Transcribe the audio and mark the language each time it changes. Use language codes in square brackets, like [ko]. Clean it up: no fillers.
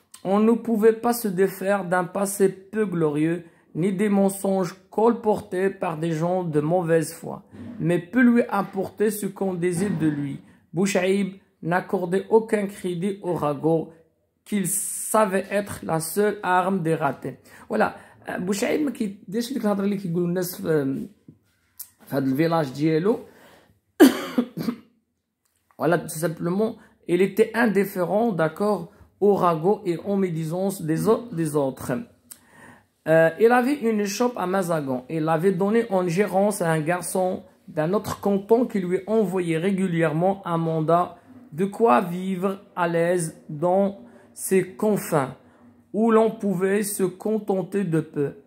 [fr] On ne pouvait pas se défaire d'un passé peu glorieux, ni des mensonges colportés par des gens de mauvaise foi, mais peu lui importait ce qu'on disait de lui. Bouchaïb n'accordait aucun crédit au ragot, qu'il savait être la seule arme des ratés. [ar] Voilà, Bouchaïb ما كيديرش ديك الهضره اللي كيقولوا الناس في هذا الفيلاج ديالو. [fr] Voilà, tout simplement, il était indifférent, d'accord, au ragot et aux médisances des autres. Il avait une échoppe à Mazagon. Il l'avait donné en gérance à un garçon d'un autre canton qui lui envoyait régulièrement un mandat, de quoi vivre à l'aise dans ses confins, où l'on pouvait se contenter de peu.